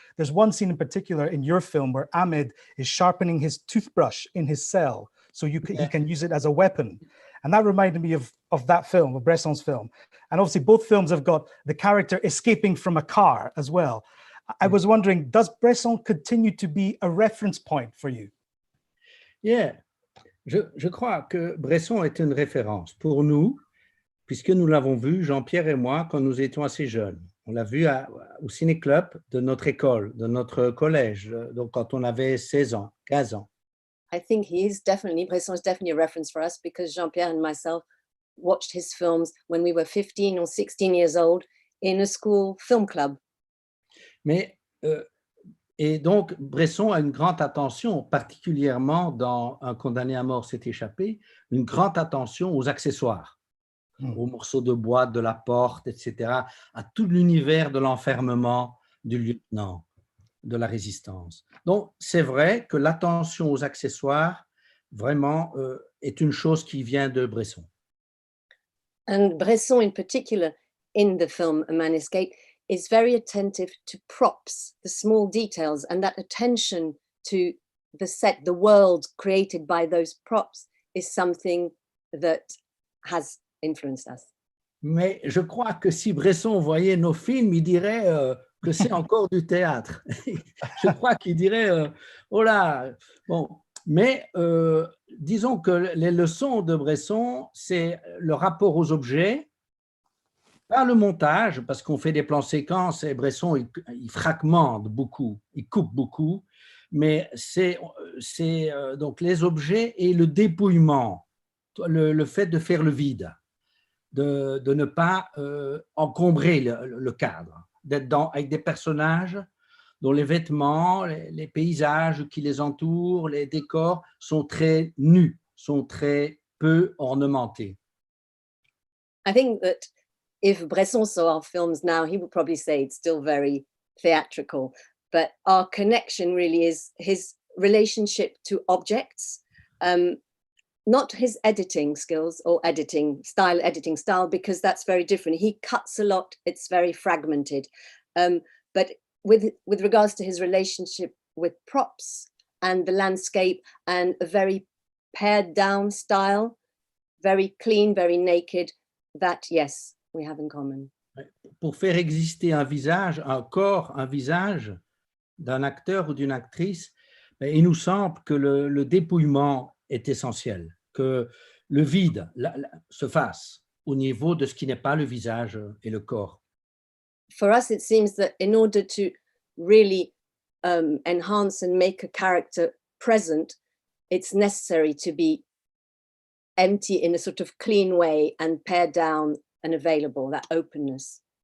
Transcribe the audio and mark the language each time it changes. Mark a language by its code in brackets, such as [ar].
[en] There's one scene in particular in your film where Ahmed is sharpening his toothbrush in his cell so he can use it as a weapon. And that reminded me of that film, of Bresson's film. And obviously both films have got the character escaping from a car as well. I was wondering, does Bresson continue to be a reference point for you? [fr] Yeah, je crois que Bresson est une référence pour nous, puisque nous l'avons vu, Jean-Pierre et moi, quand nous étions assez jeunes. On l'a vu au ciné-club de notre école, de notre collège, donc quand on avait 16 ans, 15 ans. [en] I think Bresson is definitely a reference for us, because Jean-Pierre and myself watched his films when we were 15 or 16 years old in a school film club. [fr] Mais, et donc, Bresson a une grande attention, particulièrement dans Un condamné à mort s'est échappé, une grande attention aux accessoires, aux morceaux de bois, de la porte, etc., à tout l'univers de l'enfermement du lieutenant, de la résistance. Donc, c'est vrai que l'attention aux accessoires, vraiment, est une chose qui vient de Bresson. [en] And Bresson in particular, in the film A Man Escaped, is very attentive to props, the small details, and that attention to the set, the world created by those props, is something that has influenced us. [fr] Mais je crois que si Bresson voyait nos films, il dirait que c'est encore du théâtre. Je crois qu'il dirait oh là, bon. Mais disons que les leçons de Bresson, c'est le rapport aux objets, pas le montage, parce qu'on fait des plans séquences et Bresson, il fragmente beaucoup, il coupe beaucoup, mais c'est donc les objets et le dépouillement, le fait de faire le vide, de ne pas encombrer le cadre, d'être avec des personnages dont les vêtements, les paysages qui les entourent, les décors sont très nus, sont très peu ornementés. [en] I think that if Bresson saw our films now, he would probably say it's still very theatrical, but our connection really is his relationship to objects, not his editing skills or editing style, because that's very different. He cuts a lot, it's very fragmented. But with regards to his relationship with props and the landscape and a very pared down style, very clean, very naked, that, yes, we have in common. [fr] Pour faire exister un visage, un corps, un visage d'un acteur ou d'une actrice, il nous semble que le dépouillement est essentiel, que le vide se fasse au niveau de ce qui n'est pas le visage et le corps. [en] For us, it seems that in order to really enhance and make a character present, it's necessary to be empty in a sort of clean way and pared down and available, that openness.